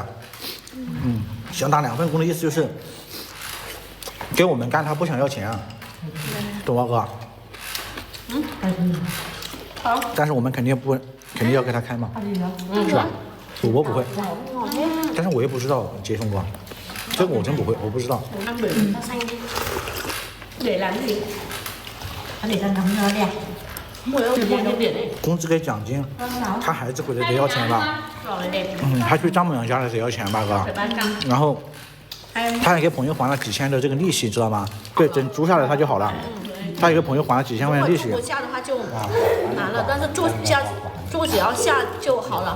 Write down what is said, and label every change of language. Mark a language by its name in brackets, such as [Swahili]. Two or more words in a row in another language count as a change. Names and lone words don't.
[Chinese] 想打2份工的意思就是给我们干，他不想要钱啊，懂吗哥？好。但是我们肯定要给他开嘛，是吧？主播不会，但是我也不知道接送过，这个我真不会，我不知道。 [Vietnamese] để làm gì? Để làm nó đẹp. [Chinese] 工资给奖金，他孩子回来得要钱吧？他去丈母娘家里得要钱吧哥？然后他还给朋友还了几千的这个利息，知道吗？对，等租下来他就好了。他有个朋友还了几千块钱利息。住下的话就难了，但是住只要下就好了。